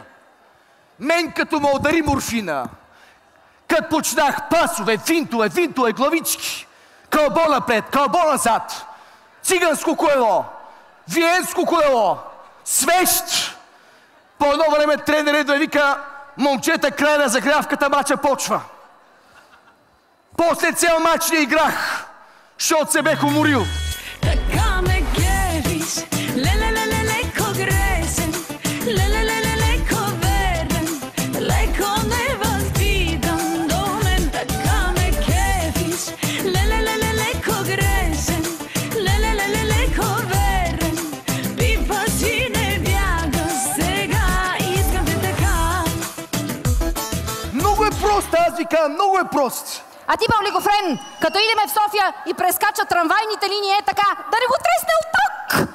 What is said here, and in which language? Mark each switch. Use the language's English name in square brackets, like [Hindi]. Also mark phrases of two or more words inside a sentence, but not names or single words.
[Bulgarian] Мен като ме удари морфина, като почнах пасове, винтове, главички, кълбо напред, кълбо назад, циганско колело, виенско колело, свещ. По едно време тренерът да вика: момчета, край на загрявката, мача почва. После цял мач не играх, защото се бех уморил. Така ме гериш, ле-ле-ле-ле, леко гресен, ле-ле-ле-ле, леко верен, леко невъзбидан до мен. Така ме гериш, ле-ле-ле-ле, леко гресен, ле-ле-ле-ле, леко верен, пипа си не бяга сега, искам те така. Много е прост, аз ви казвам, много е прост. А ти, Павликофрен, като идеме в София и прескача трамвайните линии, е така, да не го тресне от тук!